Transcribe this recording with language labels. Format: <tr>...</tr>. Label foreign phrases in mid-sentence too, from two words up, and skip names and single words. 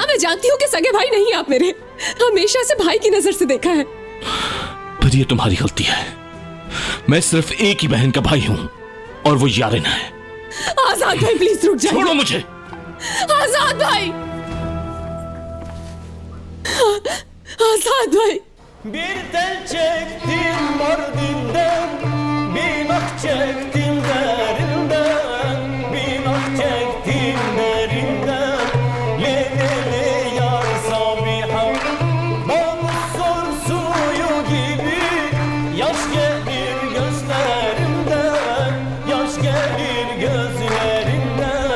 <hi>हाँ मैं जानती हूँ कि सगे भाई नहीं आप मेरे, हमेशा से भाई की नजर से देखा है। पर ये तुम्हारी गलती है। मैं सिर्फ एक ही बहन का भाई हूं और वो यारिन है। आजाद भाई प्लीज रुक जाइए। छोड़ो मुझे। आजाद भाई, आजाद भाई।</hi> <tr>Bir tel çektim mordinden, bir ah çektim derinden, bir ah çektim derinden. Le le le yar Sabiha, bana sor suyu gibi, yaş gelir gözlerimden, yaş gelir gözlerimden.</tr>